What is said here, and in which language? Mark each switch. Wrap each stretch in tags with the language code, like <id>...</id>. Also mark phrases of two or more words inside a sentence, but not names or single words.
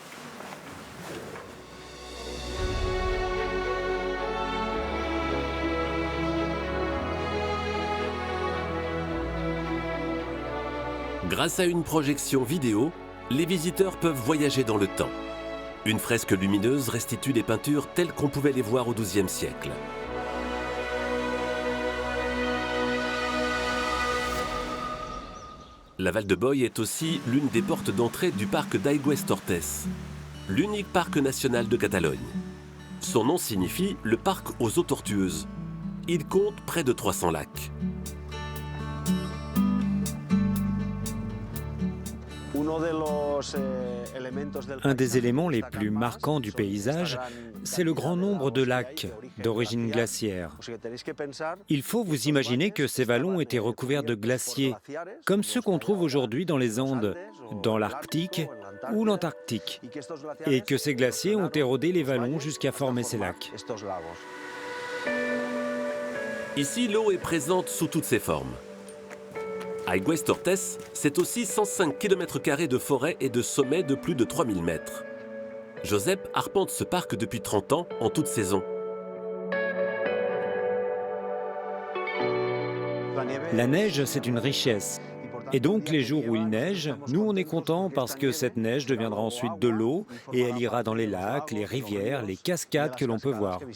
<fr>Grâce à une projection vidéo, les visiteurs peuvent voyager dans le temps. Une fresque lumineuse restitue les peintures telles qu'on pouvait les voir au XIIe siècle. La Val de Boye est aussi l'une des portes d'entrée du parc d'Aigües-Tortes, l'unique parc national de Catalogne. Son nom signifie le parc aux eaux tortueuses. Il compte près de 300 lacs. Un des éléments les plus marquants du paysage, c'est le grand nombre de lacs d'origine glaciaire. Il faut vous imaginer que ces vallons étaient recouverts de glaciers, comme ceux qu'on trouve aujourd'hui dans les Andes, dans l'Arctique ou l'Antarctique, et que ces glaciers ont érodé les vallons jusqu'à former ces lacs. Ici, l'eau est présente sous toutes ses formes. Aigües-Tortes, c'est aussi 105 km² de forêt et de sommets de plus de 3000 mètres. Josep arpente ce parc depuis 30 ans, en toute saison. La neige, c'est une richesse. Et donc, les jours où il neige, nous, on est contents parce que cette neige deviendra ensuite de l'eau et elle ira dans les lacs, les rivières, les cascades que l'on peut voir.</fr>